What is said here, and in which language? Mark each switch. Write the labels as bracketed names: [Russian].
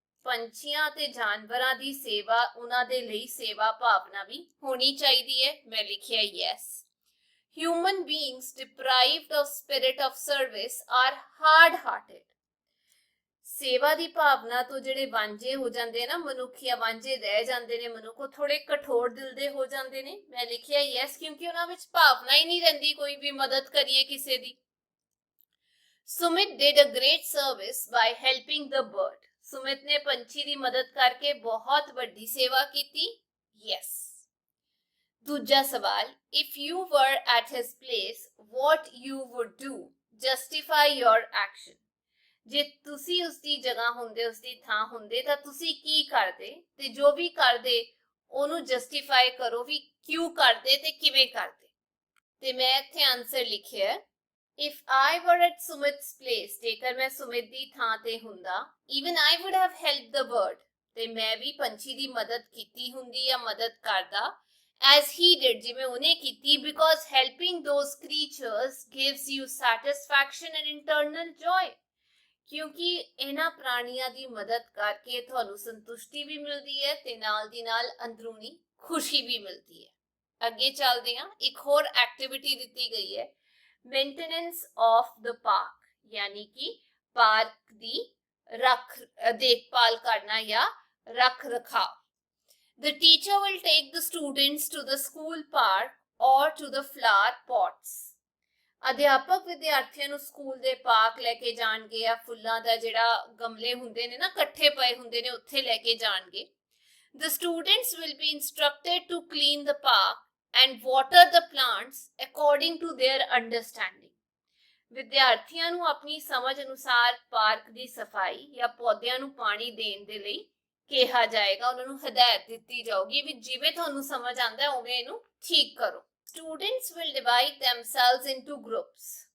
[Punjabi] ਪੰਛੀਆਂ ਤੇ ਜਾਨਵਰਾਂ ਦੀ ਸੇਵਾ, ਉਹਨਾਂ ਦੇ ਲਈ ਸੇਵਾ ਭਾਵਨਾ ਵੀ ਹੋਣੀ ਚਾਹੀਦੀ ਹੈ। ਮੈਂ ਲਿਖਿਆ yes. [English] Human beings deprived of spirit of service are hard-hearted. [Punjabi] ਸੇਵਾ ਦੀ ਭਾਵਨਾ ਤੋਂ ਜਿਹੜੇ ਵਾਂਝੇ ਹੋ ਜਾਂਦੇ ਨਾ ਮਨੁੱਖ, ਜਾਂ ਵਾਂਝੇ ਰਹਿ ਜਾਂਦੇ ਨੇ ਮਨੁੱਖ, ਉਹ ਥੋੜੇ ਕਠੋਰ ਦਿਲ ਦੇ ਹੋ ਜਾਂਦੇ ਨੇ। ਮੈਂ ਲਿਖਿਆ yes ਕਿਉਂਕਿ ਉਹਨਾਂ ਵਿੱਚ ਭਾਵਨਾ ਹੀ ਨਹੀਂ ਰਹਿੰਦੀ ਕੋਈ ਵੀ ਮਦਦ ਕਰੀਏ ਕਿਸੇ ਦੀ। [English] Sumit did a great service by helping the bird. [Punjabi] Sumit ਨੇ ਪੰਛੀ ਦੀ ਮਦਦ ਕਰਕੇ ਬਹੁਤ ਵੱਡੀ ਸੇਵਾ ਕੀਤੀ। [English] yes. [Punjabi] ਦੂਜਾ ਸਵਾਲ, [English] if you were at his place, what you would do? Justify your action. [Punjabi] ਜੇ ਤੁਸੀਂ ਉਸਦੀ ਜਗ੍ਹਾ ਹੁੰਦੇ, ਉਸਦੀ ਥਾਂ ਹੁੰਦੇ ਤਾਂ ਤੁਸੀਂ ਕੀ ਕਰਦੇ ਤੇ ਜੋ ਵੀ ਕਰਦੇ ਉਹਨੂੰ ਜਸਟੀਫਾਈ ਕਰੋ ਵੀ ਕਿਉਂ ਕਰਦੇ ਤੇ ਕਿਵੇਂ ਕਰਦੇ। ਤੇ ਮੈਂ ਇੱਥੇ ਆਨਸਰ ਲਿਖਿਆ, [English] if I were at Sumit's place, [Punjabi] ਜੇਕਰ ਮੈਂ ਸੁਮਿਤ ਦੀ ਥਾਂ ਤੇ ਹੁੰਦਾ, [English] even I would have helped the bird. [Punjabi] ਤੇ ਮੈਂ ਵੀ ਪੰਛੀ ਦੀ ਮਦਦ ਕੀਤੀ ਹੁੰਦੀ ਜਾਂ ਮਦਦ ਕਰਦਾ [English] as he did, [Punjabi] ਜਿਵੇਂ ਉਹਨੇ ਕੀਤੀ, [English] because helping those creatures gives you satisfaction and internal joy. [Punjabi] ਕਿਉਂਕਿ ਇਹਨਾਂ ਪ੍ਰਾਣੀਆਂ ਦੀ ਮਦਦ ਕਰਕੇ ਤੁਹਾਨੂੰ ਸੰਤੁਸ਼ਟੀ ਵੀ ਮਿਲਦੀ ਹੈ ਤੇ ਨਾਲ ਦੀ ਨਾਲ ਅੰਦਰੂਨੀ ਖੁਸ਼ੀ ਵੀ ਮਿਲਦੀ ਹੈ। ਅੱਗੇ ਚੱਲਦੇ ਹਾਂ। ਇੱਕ ਹੋਰ ਐਕਟੀਵਿਟੀ ਦਿੱਤੀ ਗਈ ਹੈ, [English] maintenance of the park, [Punjabi] ਯਾਨੀ ਕਿ ਪਾਰਕ ਦੀ ਦੇਖਭਾਲ ਕਰਨਾ ਜਾਂ ਰੱਖ ਰਖਾਵ। [English] The teacher will take the students to the school park or to the flower pots. [Punjabi] ਅਧਿਆਪਕ ਵਿਦਿਆਰਥੀਆਂ ਨੂੰ ਸਕੂਲ ਦੇ ਪਾਰਕ ਲੈ ਕੇ ਜਾਣਗੇ ਜਾਂ ਫੁੱਲਾਂ ਦਾ ਜਿਹੜਾ ਗਮਲੇ ਹੁੰਦੇ ਨੇ ਨਾ ਇਕੱਠੇ ਪਏ ਹੁੰਦੇ ਨੇ ਉੱਥੇ ਲੈ ਕੇ ਜਾਣਗੇ। [English] The students will be instructed to clean the park and water the plants according to their understanding. [Punjabi] ਵਿਦਿਆਰਥੀਆਂ ਨੂੰ ਆਪਣੀ ਸਮਝ ਅਨੁਸਾਰ ਪਾਰਕ ਦੀ ਸਫਾਈ ਜਾਂ ਪੌਦਿਆਂ ਨੂੰ ਪਾਣੀ ਦੇਣ ਦੇ ਲਈ ਕਿਹਾ ਜਾਏਗਾ। ਉਹਨਾਂ ਨੂੰ ਹਦਾਇਤ ਦਿੱਤੀ ਜਾਊਗੀ ਵੀ ਜਿਵੇਂ ਤੁਹਾਨੂੰ ਸਮਝ ਆਉਂਦਾ ਉਵੇਂ ਇਹਨੂੰ ਠੀਕ ਕਰੋ। [English] Students will divide themselves into groups.